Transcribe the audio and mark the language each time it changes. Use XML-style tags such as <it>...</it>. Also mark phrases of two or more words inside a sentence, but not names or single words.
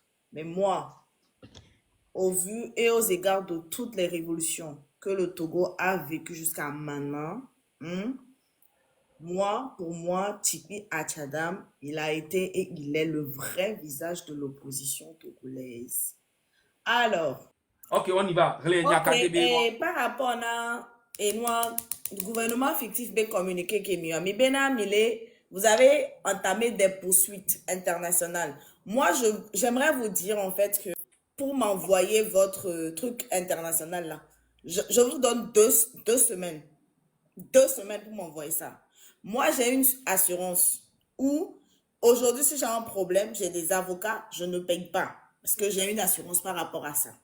<fr>Mais moi, au vu et aux égards de toutes les révolutions que le Togo a vécues jusqu'à maintenant, pour moi, Tikpi Achadam, il a été et il est le vrai visage de l'opposition togolaise. Alors, ok, on y va. ok, et par rapport à le gouvernement fictif be communiqué que</fr> <ee>mi bena mile,</ee> <fr>vous avez entamé des poursuites internationales. Moi, j'aimerais vous dire en fait que pour m'envoyer votre truc international là, Je vous donne deux semaines. 2 semaines pour m'envoyer ça. Moi, j'ai une assurance où aujourd'hui, si j'ai un problème, j'ai des avocats, je ne paye pas parce que j'ai une assurance par rapport à ça.</fr>